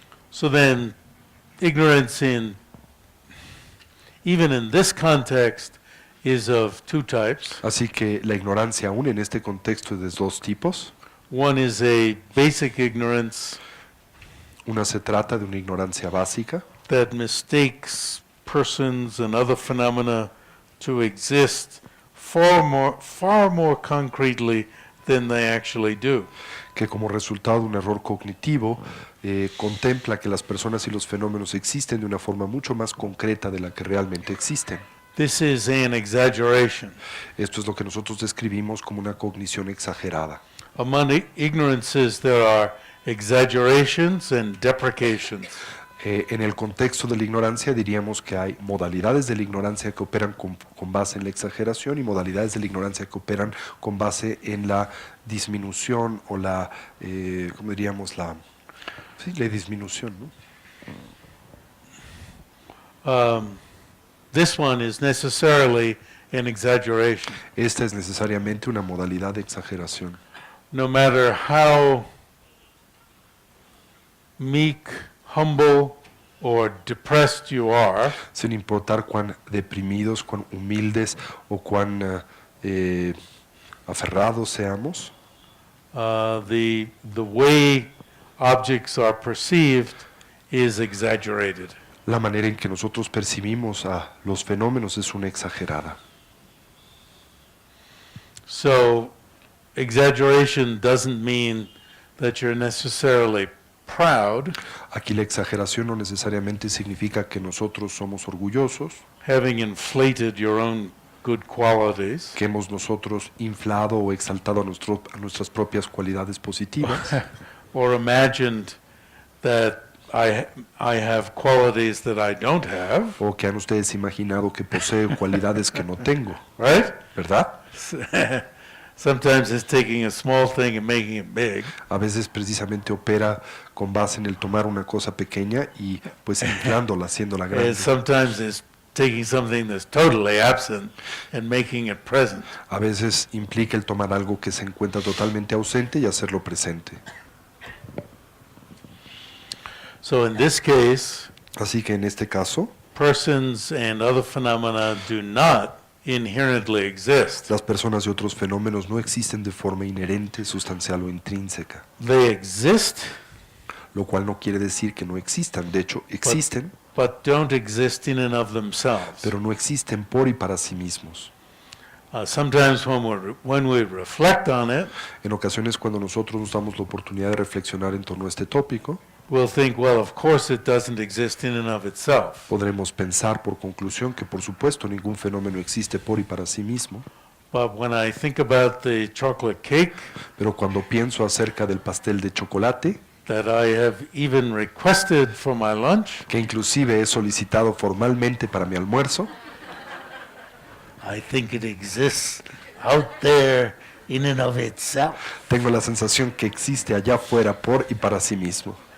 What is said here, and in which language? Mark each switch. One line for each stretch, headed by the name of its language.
English: So then, ignorance even in this context, is of two types.
Spanish: Así que la ignorancia aún en este contexto es de dos tipos.
English: One is a basic ignorance,
Spanish: Una se trata de una ignorancia básica
English: that mistakes persons and other phenomena to exist far more concretely than they actually do.
Spanish: que como resultado de un error cognitivo contempla que las personas y los fenómenos existen de una forma mucho más concreta de la que realmente existen.
English: This is an exaggeration.
Spanish: Esto es lo que nosotros describimos como una cognición exagerada.
English: Among ignorances there are exaggerations and deprecations.
Spanish: En el contexto de la ignorancia diríamos que hay modalidades de la ignorancia que operan con base en la exageración y modalidades de la ignorancia que operan con base en la disminución o la, ¿cómo diríamos? La disminución, ¿no?
English: This one is necessarily an exaggeration.
Spanish: Esta es necesariamente una modalidad de exageración.
English: No matter how meek, humble, or depressed you are,
Spanish: Sin importar cuán deprimidos, cuán humildes o cuán aferrados seamos,
English: the way objects are perceived is exaggerated.
Spanish: la manera en que nosotros percibimos a los fenómenos es una exagerada.
English: So, exaggeration doesn't mean that you're necessarily proud,
Spanish: Aquí la exageración no necesariamente significa que nosotros somos orgullosos,
English: having inflated your own good qualities,
Spanish: que hemos nosotros inflado o exaltado a nuestras propias cualidades positivas,
English: or imagined that I have qualities that I don't have,
Spanish: o que han ustedes imaginado que poseo cualidades que no tengo,
English: right?
Spanish: ¿verdad?
English: Sometimes it's taking a small thing and making it big.
Spanish: A veces precisamente opera con base en el tomar una cosa pequeña y pues inflándola, haciéndola
English: And
Spanish: grande.
English: sometimes it's taking something that's totally absent and making it present.
Spanish: A veces implica el tomar algo que se encuentra totalmente ausente y hacerlo presente.
English: So in this case,
Spanish: Así que en este caso,
English: persons and other phenomena do not inherently exist.
Spanish: las personas y otros fenómenos no existen de forma inherente, sustancial o intrínseca,
English: They exist,
Spanish: lo cual no quiere decir que no existan. De hecho, existen,
English: but don't exist in and of themselves.
Spanish: pero no existen por y para sí mismos.
English: Sometimes when we reflect on it,
Spanish: En ocasiones, cuando nosotros nos damos la oportunidad de reflexionar en torno a este tópico,
English: we'll think, well, of course it doesn't exist in and of itself.
Spanish: podremos pensar por conclusión que por supuesto ningún fenómeno existe por y para sí mismo,
English: But when I think about the chocolate cake
Spanish: pero cuando pienso acerca del pastel de chocolate,
English: that I have even requested for my lunch,
Spanish: que inclusive he solicitado formalmente para mi almuerzo,
English: I think it exists out there in and of itself.
Spanish: tengo la sensación que existe allá afuera por y para sí mismo.